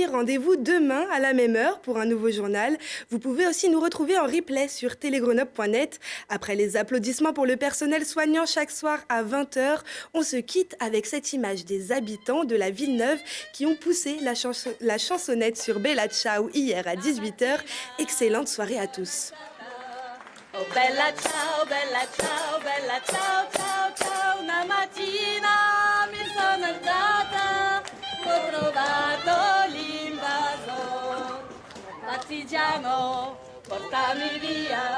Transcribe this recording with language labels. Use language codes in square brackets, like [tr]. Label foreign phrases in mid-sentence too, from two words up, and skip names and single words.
[fr] Rendez-vous demain à la même heure pour un nouveau journal. Vous pouvez aussi nous retrouver en replay sur telegrenoble.net. Après les applaudissements pour le personnel soignant chaque soir à 20 h, on se quitte avec cette image des habitants de la Villeneuve qui ont poussé la chansonnette sur Bella Ciao hier à 18 h. Excellente soirée à tous. [it] Oh bella ciao, bella ciao, bella ciao, ciao, ciao. Una mattina mi sono alzata, ho trovato l'invasor. Partigiano, portami via.